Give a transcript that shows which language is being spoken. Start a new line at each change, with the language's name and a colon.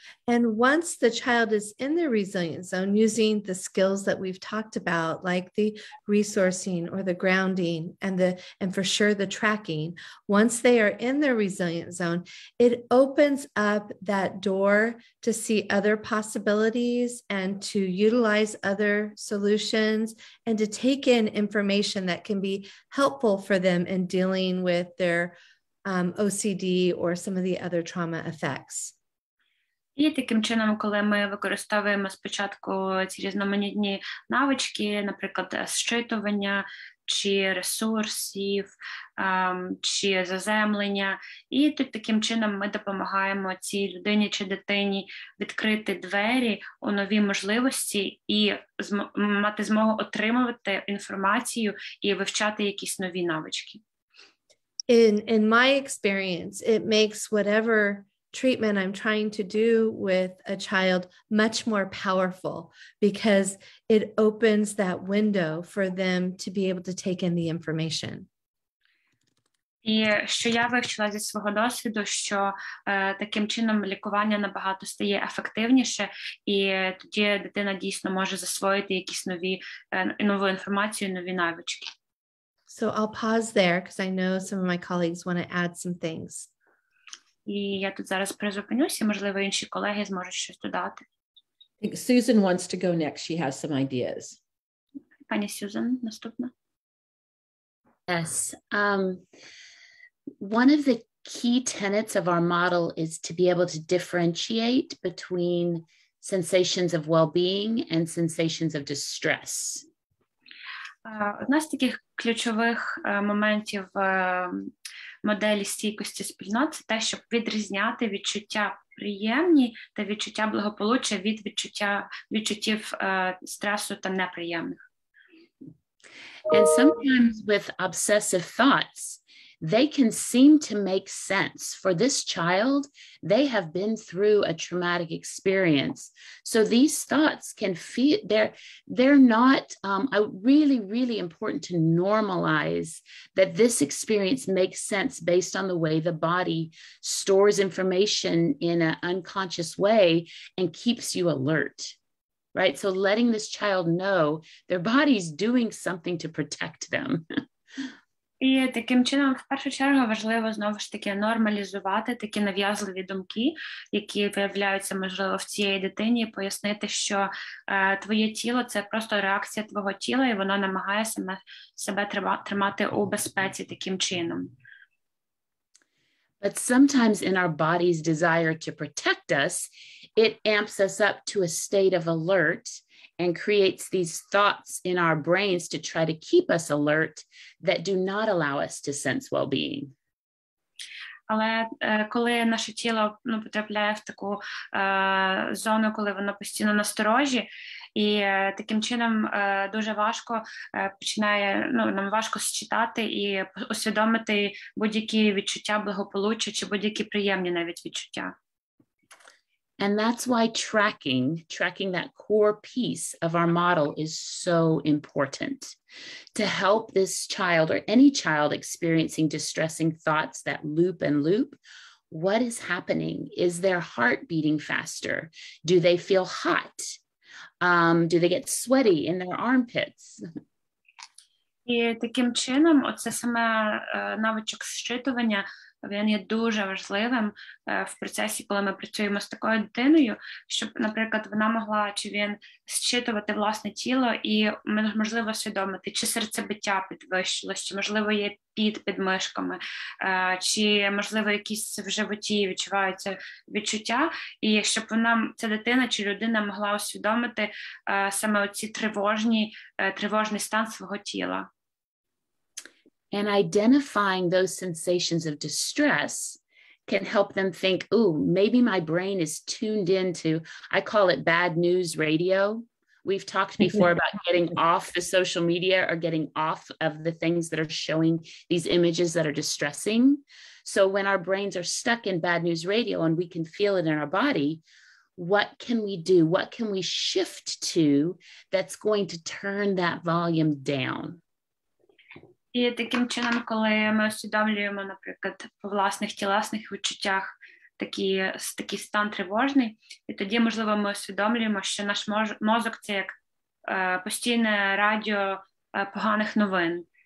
English: And once the child is in the resilient zone, using the skills that we've talked about, like the resourcing or the grounding and for sure the tracking, once they are in the resilient zone, it opens up that door to see other possibilities and to utilize other solutions and to take in information that can be helpful for them in dealing with their OCD or some of the other trauma effects.
Ukrainian: І таким чином, коли ми використовуємо спочатку ці різноманітні навички, наприклад, зчитування, чи ресурсів, чи заземлення, і тут таким чином ми допомагаємо цій людині чи дитині відкрити двері у нові можливості і мати змогу отримувати інформацію і вивчати якісь нові навички.
English: In my experience, it makes whatever treatment I'm trying to do with a child much more powerful because it opens that window for them to be able to take in the information.
Ukrainian: І що я вивчила зі свого досвіду, що таким чином лікування набагато стає ефективніше, і тоді дитина дійсно може засвоїти якісь нову інформацію, нові навички.
English: So I'll pause there because I know some of my colleagues want to add some things.
Ukrainian: І я тут зараз призупинюся, можливо, інші колеги зможуть щось додати.
English: Susan wants to go next. She has some ideas.
Ukrainian: Пані Сюзан, наступна.
English: Yes. One of the key tenets of our model is to be able to differentiate between sensations of well-being and sensations of distress.
Ukrainian: Одна з таких ключових моментів моделі стійкості спільнот – це те, щоб відрізняти відчуття приємні та відчуття благополуччя від відчуттів стресу та неприємних.
English: And sometimes with obsessive thoughts, they can seem to make sense. For this child, they have been through a traumatic experience. So these thoughts can feel, they're not really, really important to normalize that this experience makes sense based on the way the body stores information in an unconscious way and keeps you alert. Right? So letting this child know their body's doing something to protect them.
Ukrainian: І таким чином, в першу чергу, важливо знову ж таки нормалізувати такі нав'язливі думки, які виявляються, можливо, в цієї дитині, і пояснити, що твоє тіло – це просто реакція твого тіла, і воно намагає себе тримати у безпеці таким чином.
English: But sometimes in our body's desire to protect us, it amps us up to a state of alert and creates these thoughts in our brains to try to keep us alert that do not allow us to sense well-being.
Ukrainian: Але коли наше тіло потрапляє в таку зону, коли воно постійно насторожі, і таким чином дуже важко нам важко зчитати і усвідомити будь-які відчуття благополуччя чи будь-які приємні навіть відчуття.
English: And that's why tracking that core piece of our model is so important to help this child or any child experiencing distressing thoughts that loop and loop. What is happening? Is their heart beating faster? Do they feel hot? Do they get sweaty in their armpits?
Ukrainian: І таким чином, оце саме навичок зчитування, він є дуже важливим в процесі, коли ми працюємо з такою дитиною, щоб, наприклад, вона могла чи він зчитувати власне тіло і, можливо, свідомити, чи серцебиття підвищилось, чи, можливо, є під мишками, чи, можливо, якісь в животі відчуваються відчуття, і щоб ця дитина чи людина могла усвідомити саме оці тривожний стан свого тіла.
English: And identifying those sensations of distress can help them think, oh, maybe my brain is tuned into, I call it bad news radio. We've talked before about getting off the social media or getting off of the things that are showing these images that are distressing. So when our brains are stuck in bad news radio and we can feel it in our body, what can we do? What can we shift to that's going to turn that volume down?
Ukrainian: І таким чином, коли ми усвідомлюємо, наприклад, по власних тілесних відчуттях такий стан тривожний, і тоді, можливо, ми усвідомлюємо, що наш мозок – це як постійне радіо поганих новин.